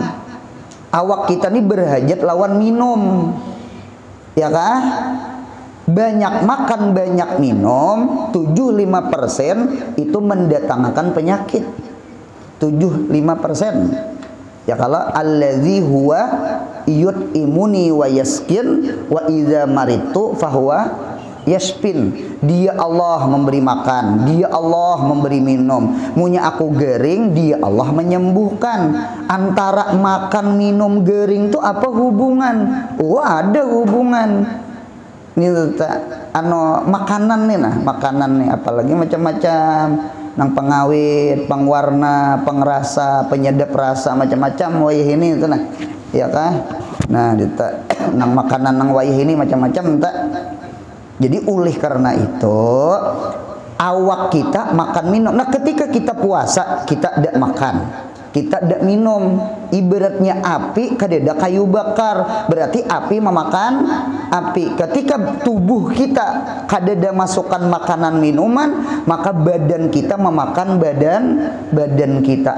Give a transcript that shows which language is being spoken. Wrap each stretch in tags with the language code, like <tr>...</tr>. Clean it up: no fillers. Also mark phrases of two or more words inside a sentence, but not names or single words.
<bjn>Awak kita ini berhajat lawan minum. Ya kah?</bjn> <id>Banyak makan, banyak minum, 75% itu mendatangkan penyakit.</id> <ar>75%.</ar> <id>Ya kalau</id> <ar>الذي هو يطعمني ويسقين وإذا مرضت فهو يشفين.</ar> <id>Dia Allah memberi makan, dia Allah memberi minum.</id> <bjn>Munya aku gering, dia Allah menyembuhkan. Antara makan, minum, gering itu apa hubungan?</bjn> <id>Oh, ada hubungan.</id> <bjn>Ini makanan nih, nah makanan nih apalagi macam-macam, nang pengawet, pengwarna, pengrasa, penyedap rasa, macam-macam wayah ini itu nah, ya kah? Nah, nang makanan nang wayah ini macam-macam tak. Jadi oleh karena itu awak kita makan minum.</bjn> <id>Nah ketika kita puasa kita tidak makan, kita tidak minum.</id> <bjn>Ibaratnya api kadeda kayu bakar, berarti api memakan api. Ketika tubuh kita kadeda masukkan makanan minuman, maka badan kita memakan badan kita.</bjn>